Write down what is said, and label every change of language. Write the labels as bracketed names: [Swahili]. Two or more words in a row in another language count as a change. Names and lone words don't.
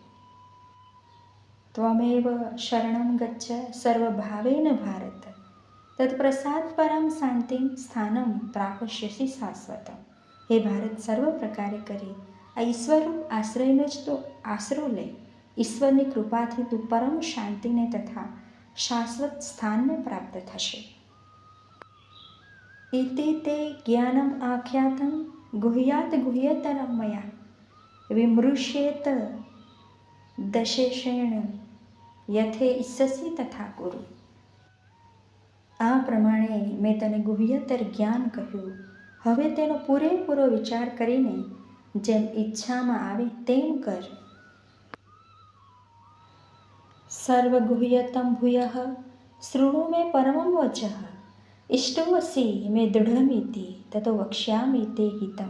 [Sanskrit] ત્વમેવ શરણં ગચ્છ સર્વભાવેન ભારત તત્પ્રસાદ પરમ શાંતિં સ્થાનમ પ્રાપસ્યસી શાશ્વતમ. [Gujarati] હે ભારત, સર્વ પ્રકારે કરી આ ઈશ્વરરૂપ આશ્રયનો જ તો આશરો લે. ઈશ્વરની કૃપાથી તું પરમ શાંતિને તથા શાશ્વત સ્થાનને પ્રાપ્ત થશે. [Sanskrit] इति ते ज्ञानम् आख्यातं गुह्यात् गुह्यतरं मया विमृश्येत દશેષેણ યથે ઈચ્છસી તથા કુરુ. [Gujarati] આ પ્રમાણે મેં તને ગુહ્યતર જ્ઞાન કહ્યું. હવે તેનો પૂરેપૂરો વિચાર કરીને જેમ ઈચ્છામાં આવે તેમ કર. [Sanskrit] સર્વગુહ્યતમ ભૂયઃ શૃણુ મે પરમં વચઃ ઇષ્ટોસી મે દૃઢમિતિ તતો વક્ષ્યામિ તે હિતમ.